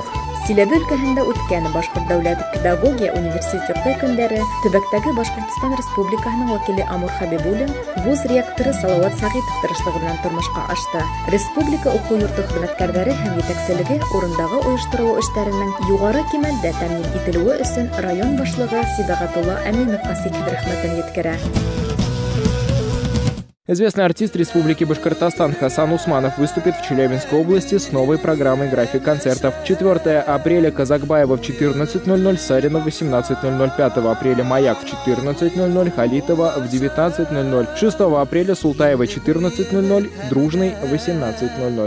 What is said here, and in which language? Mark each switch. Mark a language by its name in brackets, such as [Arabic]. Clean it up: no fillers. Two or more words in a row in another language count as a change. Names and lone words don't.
[Bashkir] Силәбе өлкәһендә үткән Башкорт дәүләт педагогия университеты көндәре төбәктәге Башкортстан Республикаһының вәкиле Амур Хабибуллин вуз ректоры Салават Сәгыйтов тырышлыгы белән тормышка ашты. Республика уку йорты хезмәткәрләре һәм җитәкчелеге урындагы оештырылу эшләренең югары кимәлдә тәэмин ителүе өчен район башлыгы Сибагатулла Әминовка сикер рәхмәтен җиткерә. [Russian] Известный артист Республики Башкортостан Хасан Усманов выступит в Челябинской области с новой программой «График концертов». 4 апреля Казакбаева в 14:00, Сарина в 18:00, 5 апреля Маяк в 14:00, Халитова в 19:00, 6 апреля Султаева 14:00, Дружный в 18:00.